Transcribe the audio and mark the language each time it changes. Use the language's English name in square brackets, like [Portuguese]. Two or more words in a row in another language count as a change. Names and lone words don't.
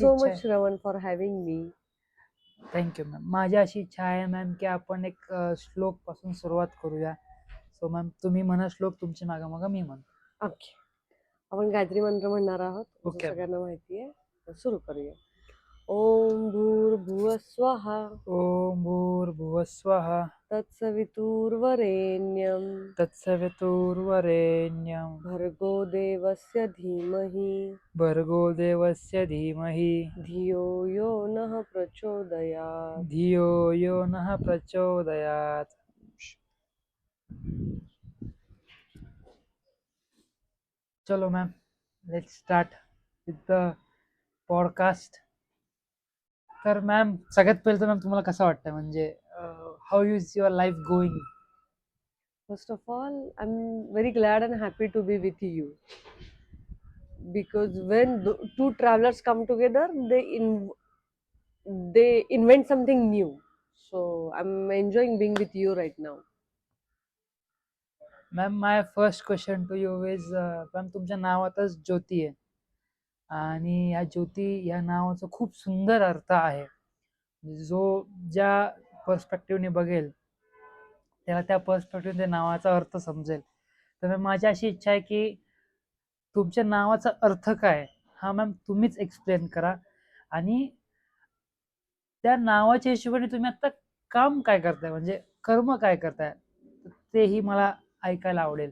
[Marathi] सो इच्छा मच आहे. [English] श्रवण for having me. thank you ma'am. [Marathi] माझी अशी इच्छा आहे मॅम की आपण एक श्लोक पासून सुरुवात करूया. सो मॅम तुम्ही म्हणा श्लोक, तुमच्या मागं मागं मी म्हणतो. ओके. आपण गायत्री मंत्र म्हणणार आहोत, जो ओके. सगळ्यांना माहिती आहे. तर सुरू करूया. [Sanskrit] ओम भूर्भुवः स्वः ओम भूर्भुवस्वः तत्सवितुर्वरेण्यं तत्सवितुर्वरेण्यं भर्गो देवस्य धीमहि भर्गो देवस्य धीमहि धियो यो नः प्रचोदयात्. धियो यो नः प्रचोदयात्. [English] चलो ma'am, let's start with the podcast. [Marathi] तर मॅम सगळ्यात पहिलं तर मॅम तुम्हाला कसं वाटतं, म्हणजे [English] how is your life going? First of all, I'm very glad and happy to be with you, because when two travelers come together, they invent something new. So I'm enjoying being with you right now. ma'am my first question to you is, [Marathi] मॅम तुमच्या नावातच ज्योती आहे आणि या ज्योती या नावाचा खूप सुंदर अर्थ आहे. जो ज्या पर्स्पेक्टिव्हने बघेल त्याला त्या पर्स्पेक्टिव्ह नावाचा अर्थ समजेल. तर मॅम माझी अशी इच्छा आहे की तुमच्या नावाचा अर्थ काय हा मॅम तुम्हीच एक्सप्लेन करा, आणि त्या नावाच्या हिशोबाने तुम्ही आता काम काय करताय, म्हणजे कर्म काय करताय, तेही मला ऐकायला आवडेल.